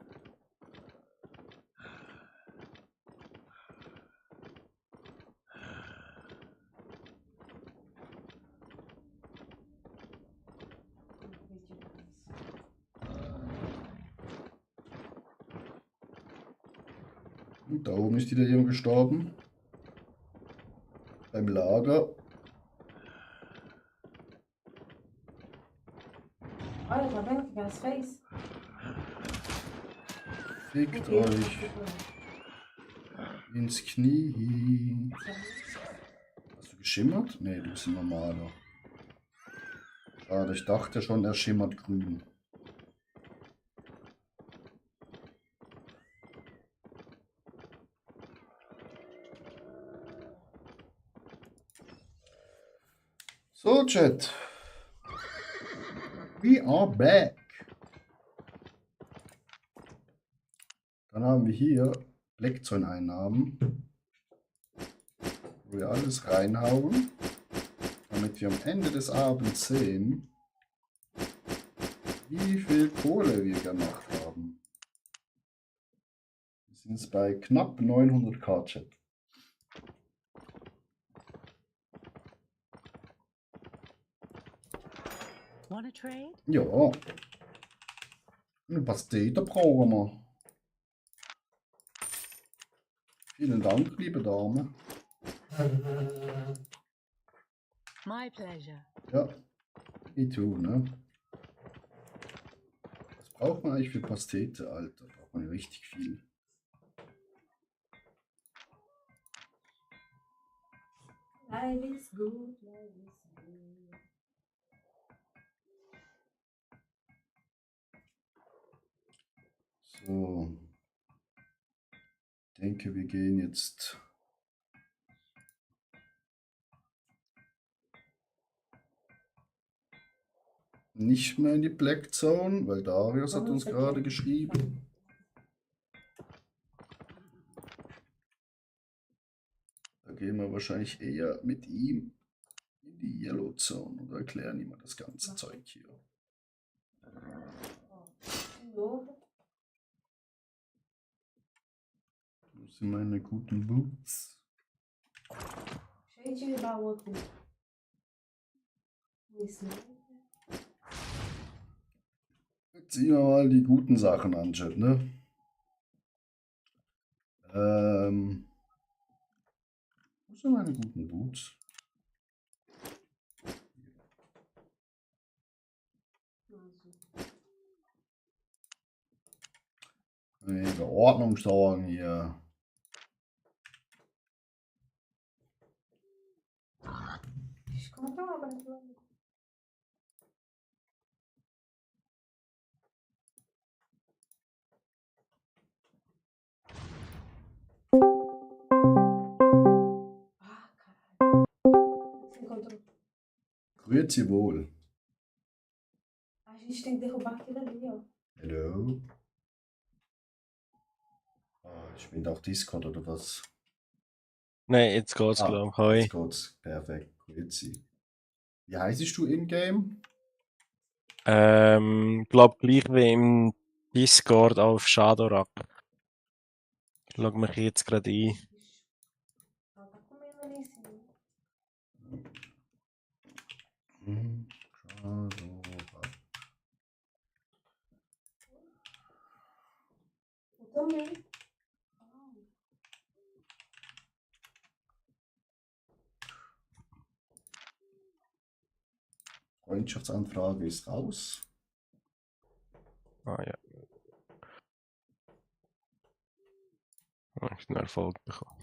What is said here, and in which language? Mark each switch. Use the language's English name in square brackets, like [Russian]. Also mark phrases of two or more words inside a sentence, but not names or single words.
[German] Und da oben ist wieder jemand gestorben. Beim Lager. [Portuguese] Olha, tá vendo o que elas fez? [German] Fickt euch ins Knie. Hast du geschimmert? Nee, du bist ein normaler. Schade, ich dachte schon, er schimmert grün. So, Chat. [English] We are back. [German] Dann haben wir hier Blackzone-Einnahmen, wo wir alles reinhauen, damit wir am Ende des Abends sehen, wie viel Kohle wir gemacht haben. Wir sind jetzt bei knapp 900k, Chat. [English] Want a trade? [German] Ja. Eine Pastete brauchen wir. Vielen Dank, liebe Dame. [English] My pleasure. Ja, me too, [German] ne? Was braucht man eigentlich für Pastete, Alter? Braucht man richtig viel. [English] Life is good, life is good. [German] So. Ich denke, wir gehen jetzt nicht mehr in die Black Zone, weil Darius hat uns gerade geschrieben. Da gehen wir wahrscheinlich eher mit ihm in die Yellow Zone oder erklären ihm mal das ganze Zeug hier. [Portuguese] Novo. [German] Wo sind meine guten Boots? [Portuguese] Cheio de baú aqui. Isso. [German] Jetzt ziehen wir mal die guten Sachen an, Chat, ne? Wo sind meine guten Boots? Nee, Ordnung sorgen hier. [Portuguese] Como que é uma branca? Ah, caralho. Você encontrou? [Swiss German] Grüezi wohl. [Portuguese] A gente tem que derrubar aquilo ali, ó. [English] Hello. [German] Ich bin auch Discord oder was? Nein, jetzt geht's, glaube ich. [Swiss German] Hoi. [German] Jetzt geht's. Perfekt. Grüezi. Wie heißt du in-game? Glaub gleich wie im Discord auf Shadowrak. Ich log mich jetzt gerade ein. [Portuguese] Ela tá comendo ali em cima. Eu também. [German] Freundschaftsanfrage ist raus. Ah ja. Ich habe einen Erfolg bekommen.